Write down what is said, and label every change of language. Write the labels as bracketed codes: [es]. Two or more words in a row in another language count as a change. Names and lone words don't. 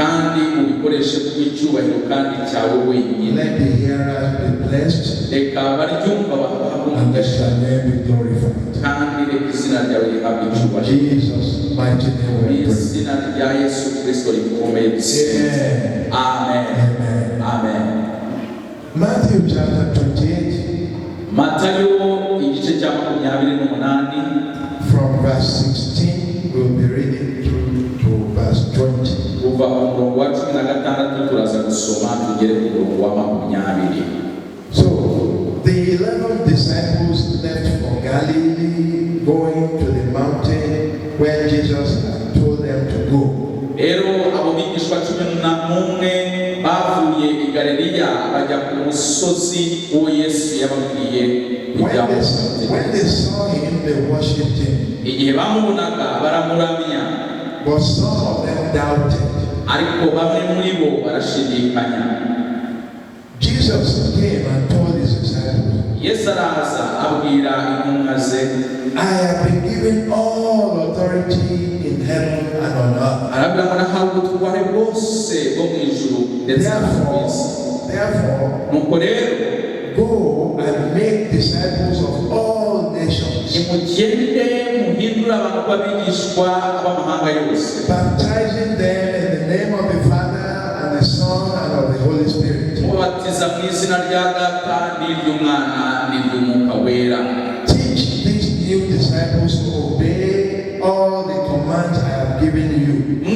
[en] Let the hearers be blessed and let your name be glorified. In Jesus' mighty name we pray. Amen. Amen. Matthew chapter 28. [rw] MATAYO igice cya 28 [en] from verse 16 we'll be reading through to verse 20. [rw] Kuva umurongo wa 16 turaza gusoma tugere ku murongo wa 20. [en] So the 11 disciples left for Galilee, going to the mountain where Jesus had told them to go. [rw] Abo bigishwa 11 bavuye I Galileya bajya ku musozi uwo Yesu yababwiye. [en] When they saw him, they worshipped him. [rw] Igihe bamubonaga baramuramya. [en] But some of them doubted. [rw] Ariko bamwe muri bo barashidikanya. [en] Jesus came and told his disciples, [rw] Yesu araza abwira intumwa ze, [en] I have been given all authority in heaven and on earth. [rw] Arabwira ngo nahawe ubutware bwose bwo mu ijuru ndetse no mu isi. [en] Therefore, [rw] nuko rero, [en] go and make disciples of all nations, baptizing them in the name of the Father and the Son and of the Holy Spirit. Teach these new disciples to obey all the commands I have given you.